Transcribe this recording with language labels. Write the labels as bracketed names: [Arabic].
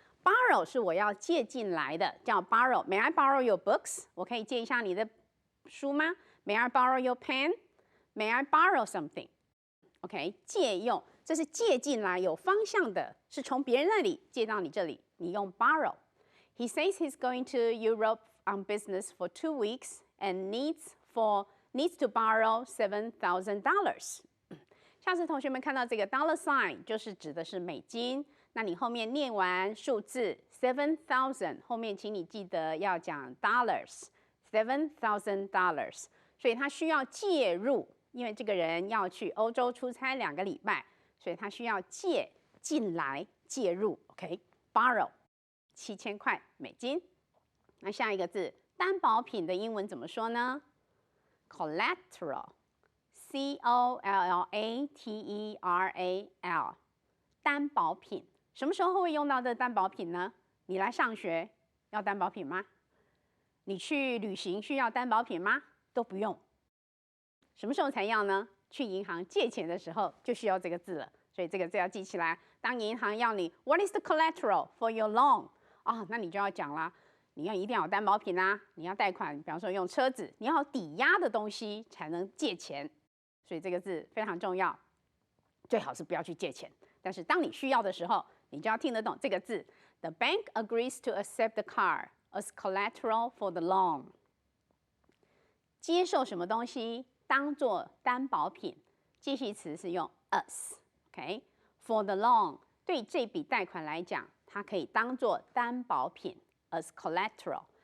[Chinese] borrow 是我要借进来的，叫 borrow。 [English] May I borrow your books？ [Chinese] 我可以借一下你的书吗 ？ [English] May I borrow your pen？ May I borrow something？ [Chinese] OK， 借用，这是借进来有方向的，是从别人那里借到你这里，你用 borrow。 [English] He says he's going to Europe on business for 2 weeks and needs to borrow $7,000。 [Chinese] 下次同学们看到这个 dollar sign， 就是指的是美金。那你后面念完数字 7,000， 后面请你记得要讲 dollars，$7,000。所以他需要介入，因为这个人要去欧洲出差2个礼拜，所以他需要借进来介入。 OK，borrow、7000块美金。那下一个字担保品的英文怎么说呢 ？Collateral，C-O-L-L-A-T-E-R-A-L， 担保品。什么时候会用到的担保品呢？你来上学要担保品吗？你去旅行需要担保品吗？都不用。什么时候才要呢？去银行借钱的时候就需要这个字了。所以这个字要记起来。当银行要你 [English] What is the collateral for your loan？ [Chinese] 那你就要讲啦，你一定要有担保品啦。你要贷款，比方说用车子，你要有抵押的东西才能借钱。所以这个字非常重要，最好是不要去借钱。但是当你需要的时候，你就要听得懂这个字。 [English] The bank agrees to accept the car as collateral for the loan。 [Chinese] 接受什么东西当做担保品？介系词是用 as。OK，for the loan 对这笔贷款来讲，它可以当做担保品 as collateral。